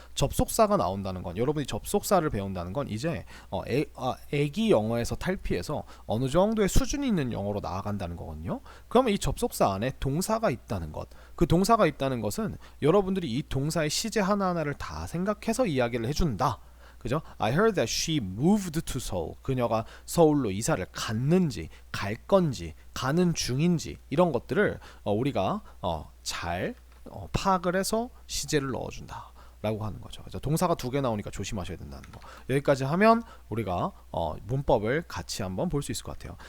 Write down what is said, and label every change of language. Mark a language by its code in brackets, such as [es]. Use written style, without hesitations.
[ko] 접속사가 나온다는 건 여러분이 접속사를 배운다는 건 이제 애기 영어에서 탈피해서 어느 정도의 수준이 있는 영어로 나아간다는 거거든요. 그러면 이 접속사 안에 동사가 있다는 것, 그 동사가 있다는 것은 여러분들이 이 동사의 시제 하나하나를 다 생각해서 이야기를 해준다. 그죠? [en] I heard that she moved to Seoul. [ko] 그녀가 서울로 이사를 갔는지, 갈 건지, 가는 중인지 이런 것들을 우리가 잘 파악을 해서 시제를 넣어준다. 라고 하는 거죠. 그래서 동사가 2개 나오니까 조심하셔야 된다는 거. 여기까지 하면 우리가 문법을 같이 한번 볼 수 있을 것 같아요.